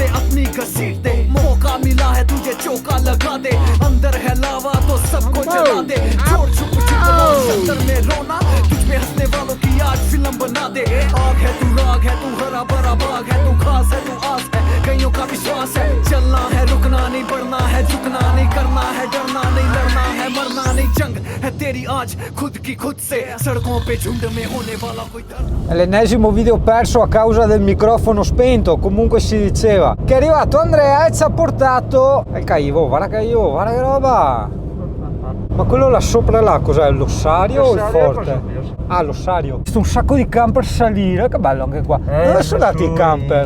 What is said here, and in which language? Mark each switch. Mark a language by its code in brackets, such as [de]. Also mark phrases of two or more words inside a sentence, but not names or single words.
[hi] अपनी घसीट दे, मौका मिला है तुझे चौका लगा दे, अंदर है लावा तो सबको जला दे, छोड़ छुप शक्कर में रोना, तुझ में हंसने वालों की आज फिल्म बना दे, आग है तू राग है तू हरा भरा बाग है तू खास है तू आस है, कईयों का विश्वास है, चलना है रुकना नहीं, बढ़ना है झुकना नहीं, करना है डरना नहीं, लड़ना है मरना नहीं, जंग è तेरी आज खुद की खुद से, सड़कों पे झुंड में होने वाला कोई डर। [it] È l'ennesimo video perso a causa del microfono spento, comunque si diceva. Che è arrivato Andrea e ci ha portato il Caivo, guarda Caivo, guarda che roba. Ma quello là sopra là cos'è? L'ossario o il forte? Ah, l'ossario. Ho visto un sacco di camper salire, che bello anche qua. Dove sono andati i camper?